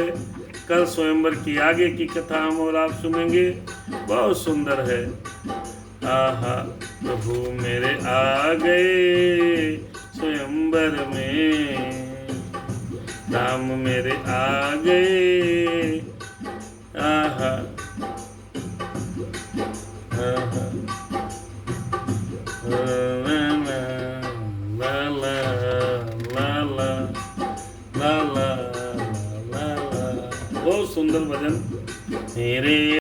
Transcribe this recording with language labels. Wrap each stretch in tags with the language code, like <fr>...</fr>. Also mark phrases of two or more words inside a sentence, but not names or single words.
<hi>कल स्वयंवर की आगे की कथा हम और आप सुनेंगे, बहुत सुंदर है। आहा प्रभु मेरे आ गए स्वयंवर में, राम मेरे आ गए। आहा आहा ला ला ला ला ला ला ला ला ला। बहुत सुंदर भजन मेरे</hi>